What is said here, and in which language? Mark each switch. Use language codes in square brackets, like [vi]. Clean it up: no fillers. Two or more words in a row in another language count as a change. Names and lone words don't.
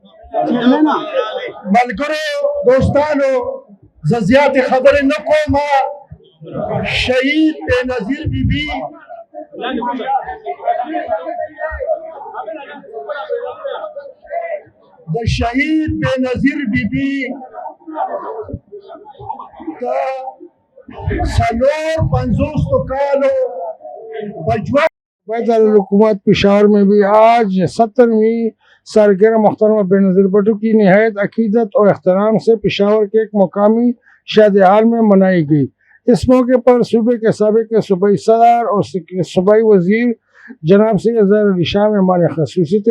[ps] ملګرو دوستانو زه زیاتې خبرې نه کوم شهید بېنظیر بیبي د شهید بېنظیر بیبي د 50 کالو بجوان [ur] حکومت پشاور میں بھی آج 70ویں سالگرہ محترمہ بے نظیر بھٹو کی نہایت عقیدت اور احترام سے پشاور کے ایک مقامی شادی حال میں منائی گئی۔ اس موقع پر صوبے کے سابق صوبائی صدر اور صوبائی وزیر جناب سید ظاہر علی شاہ مہمان خصوصی تھے۔